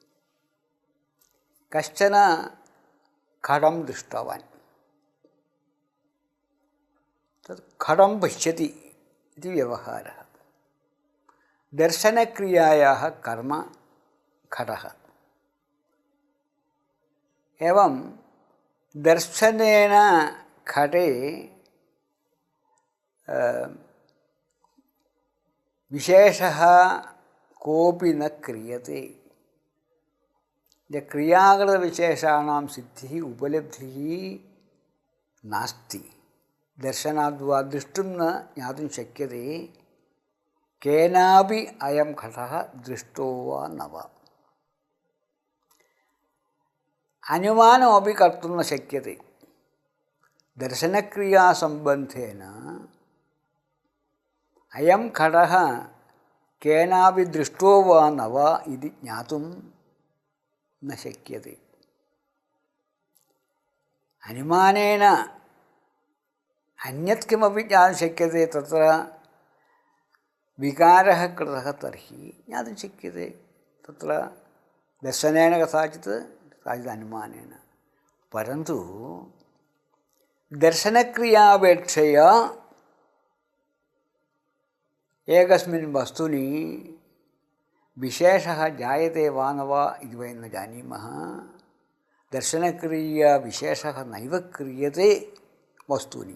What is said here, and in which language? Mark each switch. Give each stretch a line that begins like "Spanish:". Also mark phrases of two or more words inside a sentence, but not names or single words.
Sanskrit: കശ്ചന ഘടം ദൃഷ്ടവാൻ തത് ഘടം പശ്യതി ഇതി വ്യവഹാരः. ദർശനക്രിയായാः കർമ്മ ഘടः. एवं दर्शनेन घटे विशेषः कोऽपि न क्रियते. क्रियाकृतविशेषाणां सिद्धिः उपलब्धिः नास्ति. दर्शनाद्वा दृष्टुं न ज्ञातुं शक्यते केनापि अयं घटः दृष्टो वा न वा. അനുമാനമപി കർത്തും ന ശക്യത്തെ. ദർശനക്രിയാസംബന്ധേന അയം ഘടഃ കേനാപി ദൃഷ്ടോ വാ ന വാ ഇതി ജ്ഞാതും ന ശക്യത്തെ. അനുമാനേന അന്യത് കിമപി ജ്ഞാതും ശക്യത്തെ. തത്ര വികാരः കൃതः തർഹി ജ്ഞാതും ശക്യത്തെ. തത്ര ദർശനേന കഥാചിത് അനുമാനേന. परन्तु दर्शनक्रियापेक्षया एकस्मिन् वस्तुनि विशेषः जायते वा न वा इति वयं न जानीमः. दर्शनक्रिया विशेषः नैव क्रियते वस्तुनि.